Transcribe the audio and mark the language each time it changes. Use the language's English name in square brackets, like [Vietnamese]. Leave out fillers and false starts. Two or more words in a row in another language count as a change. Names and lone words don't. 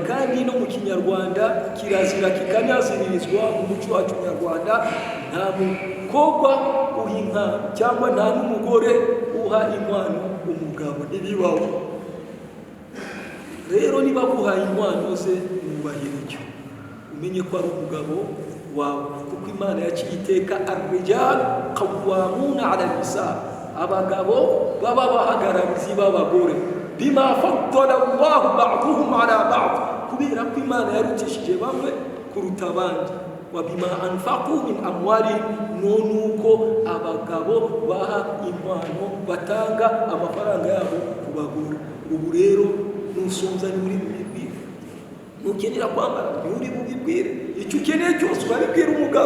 [Kinyarwanda] Kandi no mu Kinyarwanda kirazira kikanaziririzwa mu muco wacu Nyarwanda, nta mukobwa uha inka cyangwa nta n'umugore uha inkwano umugabo, ntibibaho. Rero niba guhaye inkwano ze mwubahire icyo, umenye ko ari umugabo wawe, kuko Imana yaciye iteka [Arabic] الرجال قوامون على النساء, [Kinyarwanda] abagabo baba bahagararizi b'abagore, [Arabic] بما فضل الله بعضهم على بعض, [Kinyarwanda] kubera ko Imana yarutishije bamwe kuruta abandi, [Arabic] وبما أنفقوا من أموالهم, [Kinyarwanda] nuko abagabo baha inkwano, batanga amafaranga yabo ku bagore. Ubu rero nusonza ni muri bibiri, nukenera kwambara ni uri bubibwire, icyo ukeneye cyose urabibwira umugabo.